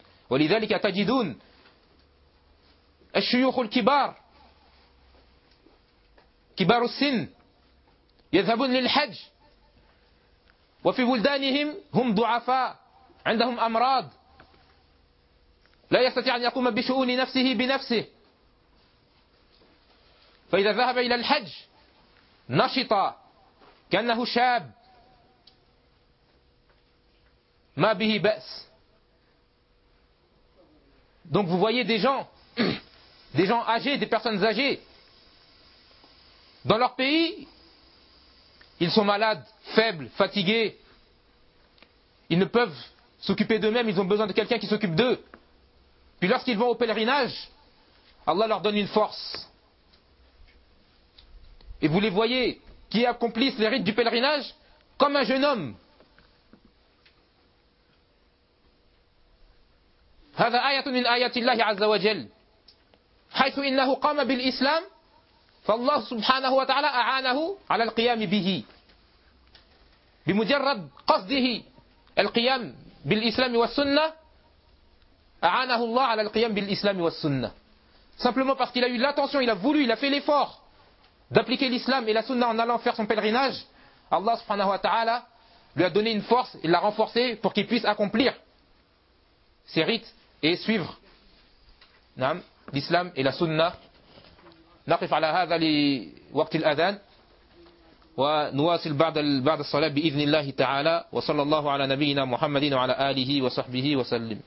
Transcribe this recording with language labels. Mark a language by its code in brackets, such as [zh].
[ar] وَلِذَلِكَ تَجِدُونَ الشيوخ الكبار كبار السن يذهبون للحج وفي بلدانهم هم ضعفاء عندهم أمراض لا يستطيع أن يقوم بشؤون نفسه بنفسه فإذا ذهب إلى الحج نشط كأنه شاب ما به بأس. [fr] Donc vous voyez des gens âgés, des personnes âgées. Dans leur pays, ils sont malades, faibles, fatigués. Ils ne peuvent s'occuper d'eux-mêmes, ils ont besoin de quelqu'un qui s'occupe d'eux. Puis lorsqu'ils vont au pèlerinage, Allah leur donne une force. Et vous les voyez qui accomplissent les rites du pèlerinage comme un jeune homme. [ar] هذا آية من آيات الله عز وجل. حيث إنه قام بالإسلام فالله سبحانه وتعالى أعانه على القيام به بمجرد قصده القيام بالإسلام والسنة أعانه الله على القيام بالإسلام والسنة. [fr] Simplement parce qu'il a eu l'intention, il a voulu, il a fait l'effort d'appliquer l'islam et la sunna en allant faire son pèlerinage, Allah subhanahu wa ta'ala lui a donné une force, il l'a renforcé pour qu'il puisse accomplir ses rites et suivre [ar] نعم الإسلام إلى السنة. نقف على هذا لوقت الأذان ونواصل بعد الصلاة بإذن الله تعالى. وصلى الله على نبينا محمد وعلى آله وصحبه وسلم.